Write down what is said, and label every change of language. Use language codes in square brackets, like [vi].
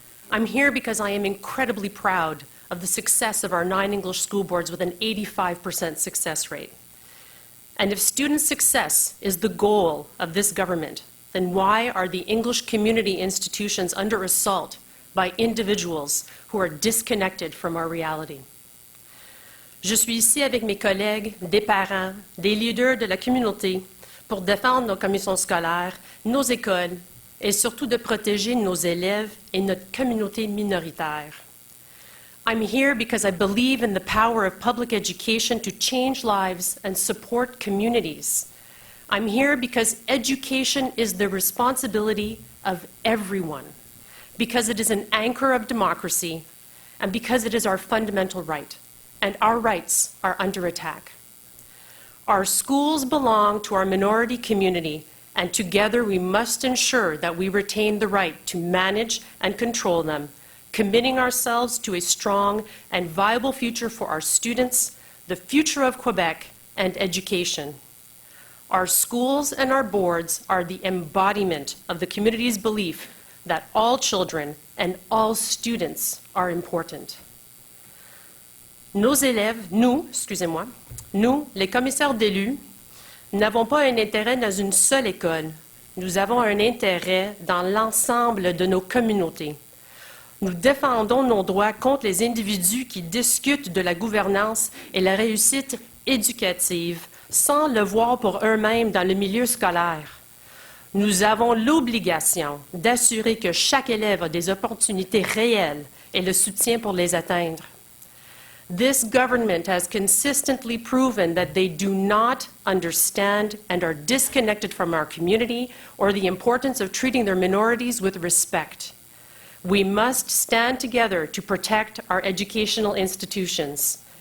[en] I'm here because I am incredibly proud of the success of our 9 English school boards with an 85% success rate. And if student success is the goal of this government, then why are the English community institutions under assault by individuals who are disconnected from our reality? [fr] Je suis ici avec mes collègues, des parents, des leaders de la communauté pour défendre nos commissions scolaires, nos écoles et surtout de protéger nos élèves et notre communauté minoritaire. [en] I'm here because I believe in the power of public education to change lives and support communities. I'm here because education is the responsibility of everyone, because it is an anchor of democracy, and because it is our fundamental right, and our rights are under attack. Our schools belong to our minority community, and together we must ensure that we retain the right to manage and control them, committing ourselves to a strong and viable future for our students, the future of Quebec, and education. Our schools and our boards are the embodiment of the community's belief that all children and all students are important. [fr] Nos élèves, nous, les commissaires d'élus, n'avons pas un intérêt dans une seule école. Nous avons un intérêt dans l'ensemble de nos communautés. Nous défendons nos droits contre les individus qui discutent de la gouvernance et la réussite éducative sans le voir pour eux-mêmes dans le milieu scolaire. Nous avons l'obligation d'assurer que chaque élève a des opportunités réelles et le soutien pour les atteindre. [en] This government has consistently proven that they do not understand and are disconnected from our community or the importance of treating their minorities with respect. We must stand together to protect our educational institutions.